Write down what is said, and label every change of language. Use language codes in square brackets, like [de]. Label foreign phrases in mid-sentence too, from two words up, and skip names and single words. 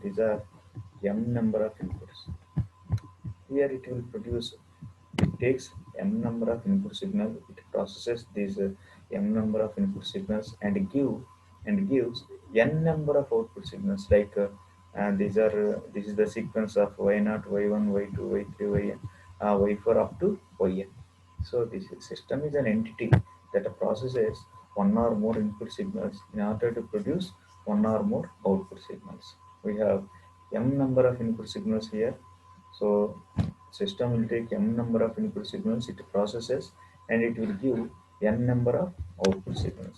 [en] These are m number of inputs. Here, it will produce. It takes m number of input signals. It processes these m number of input signals and gives n number of output signals. Like and this is the sequence of y0, y1, y2, y3, yn, y4 up to yn. So this system is an entity that processes one or more input signals in order to produce one or more output signals. We have m number of input signals here. So system will take m number of input signals it processes, and it will give n number of output signals.